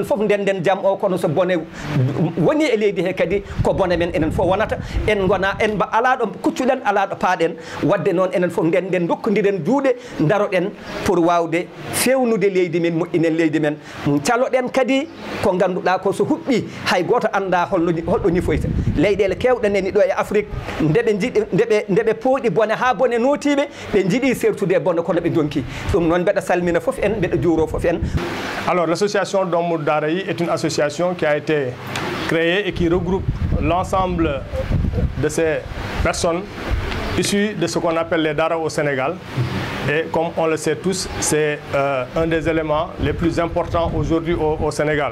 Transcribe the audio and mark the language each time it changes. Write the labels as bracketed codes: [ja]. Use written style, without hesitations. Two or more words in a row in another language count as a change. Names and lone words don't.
[ff] foof ndenden jaam o kono so bone woni e leydi he kadi ko bone men enen fof wonata en gona en mba alaɗo kuccuɗen alaɗo paaɗen wadde noon enen fof ndenden dokkodiren juuɗe daroɗen pour wawde fewnude leydi men moƴƴinen leydi men caloɗen kadi ko ganduɗa ko so huɓɓi hay goto anda holɗo ñifoyta leyɗele kewɗe nani ɗo e Afrique ndeɓe pooɗi bone ha bone notiɓe ɓe jiiɗi sertude e bone kono ɓe donki ɗum noon mbeɗa salmina foof en mbeɗa juuro foof en. [fr] Alors l'association Domou Daarayi est une association qui a été créée et qui regroupe l'ensemble de ces personnes issues de ce qu'on appelle les Daara au Sénégal. Et comme on le sait tous, c'est un des éléments les plus importants aujourd'hui au Sénégal.